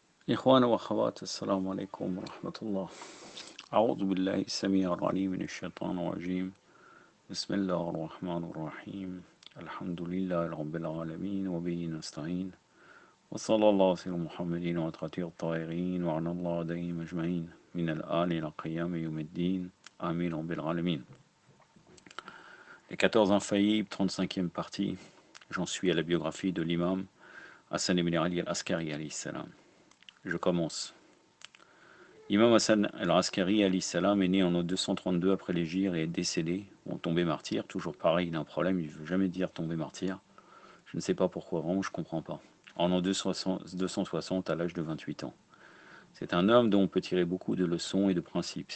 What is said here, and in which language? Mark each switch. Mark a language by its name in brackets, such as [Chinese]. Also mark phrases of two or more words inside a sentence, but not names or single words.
[Arabic] إخوان وأخوات السلام عليكم ورحمة الله. أعوذ بالله السميع العليم من الشيطان الرجيم. بسم الله الرحمن الرحيم. الحمد لله رب العالمين وبه نستعين، وصلى الله على سيدنا محمد وعلى الطاهرين وعلى الله عليهم أجمعين من الآل إلى قيام يوم الدين آمين رب العالمين. [French] Les 14 infaillibles, 35e partie. J'en suis à la biographie de l'imam Hassan ibn Ali al-Askari [Arabic] عليه السلام. [French] Je commence. Imam Hassan al-Askari [Arabic] عليه السلام [French] est né en 232 après l'Hégire et est décédé, tombé martyr. Toujours pareil, il a un problème, il ne veut jamais dire tomber martyr. Je ne sais pas pourquoi, vraiment, je ne comprends pas. En 260 à l'âge de 28 ans. C'est un homme dont on peut tirer beaucoup de leçons et de principes.